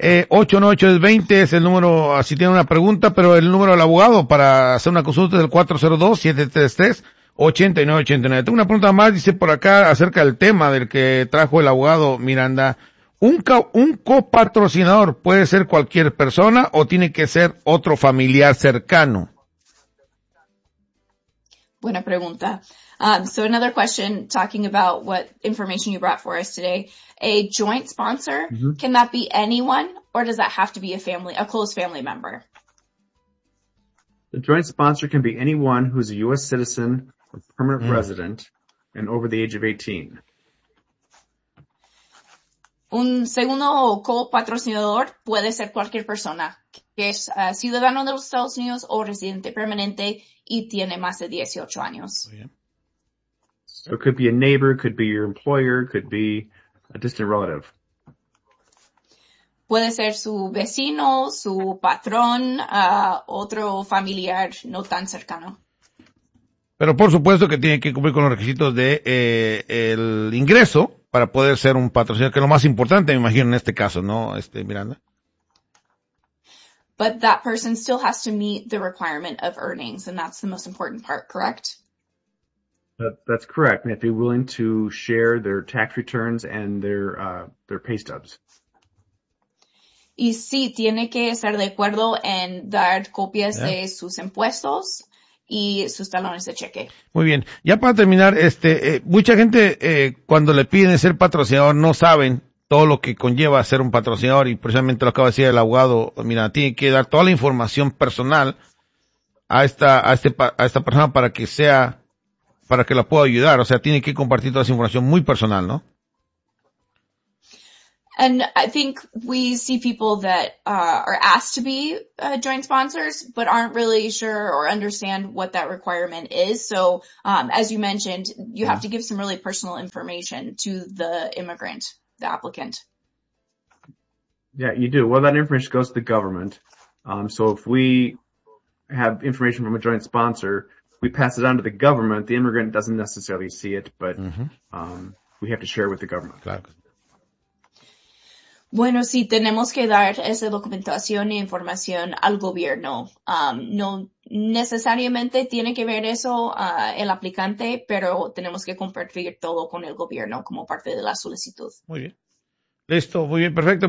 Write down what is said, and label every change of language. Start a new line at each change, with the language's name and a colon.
Spanish: 402-898-20 es el número, si tiene una pregunta, pero el número del abogado para hacer una consulta es el 402-733-8989. Tengo una pregunta más, dice por acá, acerca del tema del que trajo el abogado Miranda. ¿Un copatrocinador puede ser cualquier persona o tiene que ser otro familiar cercano? Buena pregunta.
English: So another question talking about what information you brought for us today. A joint sponsor, can that be anyone or does that have to be a close family member? The joint sponsor can be anyone who's a U.S. citizen or permanent resident and over the age of 18.
Spanish: Un segundo copatrocinador puede ser cualquier persona que es ciudadano de los Estados Unidos o residente permanente y tiene más de 18 años.
English: Oh, yeah. So it could be a neighbor, could be your employer, could be a distant relative.
Spanish: Puede ser su vecino, su patrón, otro familiar no tan cercano. Pero por supuesto que tiene que cumplir con los requisitos de el ingreso para poder ser un patrocinador, que es lo más importante, me imagino, en este caso, ¿no, Miranda?
English: But that person still has to meet the requirement of earnings, and that's the most important part, correct? That's correct. They have to be willing to share their tax returns and their pay stubs.
Spanish: Y sí, tiene que estar de acuerdo en dar copias de sus impuestos y sus talones de cheque. Muy bien. Ya para terminar, mucha gente cuando le piden ser patrocinador no saben todo lo que conlleva ser un patrocinador y precisamente lo acaba de decir el abogado, mira, tiene que dar toda la información personal a esta persona para que la pueda ayudar, o sea, tiene que compartir toda esa información muy personal, ¿no?
English: And I think we see people that are asked to be joint sponsors, but aren't really sure or understand what that requirement is. So as you mentioned, you have to give some really personal information to the immigrant, the applicant. Yeah, you do. Well, that information goes to the government. So if we have information from a joint sponsor, we pass it on to the government. The immigrant doesn't necessarily see it, but we have to share it with the government.
Spanish: Claro. Bueno, sí, tenemos que dar esa documentación e información al gobierno. No necesariamente tiene que ver eso el aplicante, pero tenemos que compartir todo con el gobierno como parte de la solicitud. Muy bien. Listo, muy bien, perfecto.